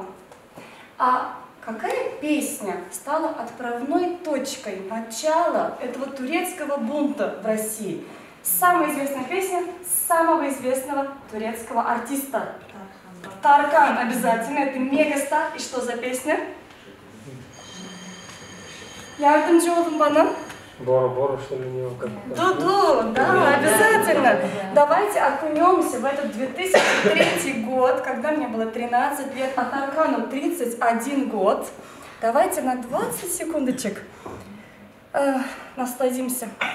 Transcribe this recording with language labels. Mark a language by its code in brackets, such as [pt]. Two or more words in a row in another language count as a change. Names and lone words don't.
[ru] А какая песня стала отправной точкой начала этого турецкого бунта в России? Самая известная песня самого известного турецкого артиста. Таркан, обязательно, это мегастар. И что за песня? [tr] Yardımcı olun bana. [ru] Бора, что ли, не Дуду, да, обязательно. Давайте окунемся в этот 2003 год, когда мне было 13 лет, а Таркану 31 год. Давайте на 20 секундочек насладимся.